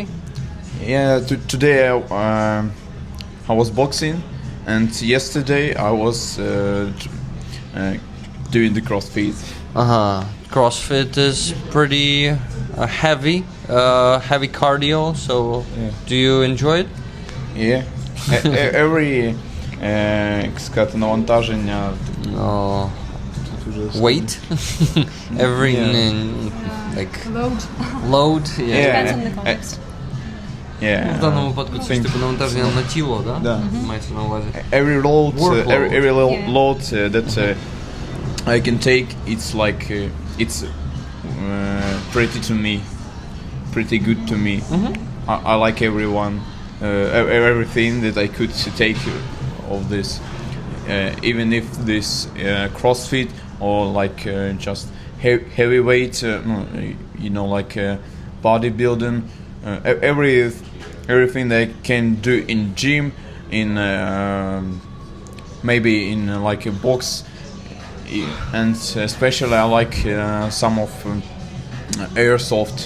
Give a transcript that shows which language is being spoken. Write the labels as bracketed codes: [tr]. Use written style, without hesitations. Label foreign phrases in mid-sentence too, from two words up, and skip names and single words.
[en] Yeah, today I was boxing, and yesterday I was doing the CrossFit. CrossFit is pretty heavy cardio. So do you enjoy it? Yeah. Every [uk] сказати навантаження. [en] Weight. Every load. Depends on the context. [uk] В даному випадку це типу навантаження на тіло, да? Мається на увазі. [en] Every load that I can take, it's like it's pretty good to me. I like everything that I could take of this, even if this CrossFit or like just heavyweight, like bodybuilding, everything that I can do in gym, in maybe in like a box, and especially I like some of airsoft.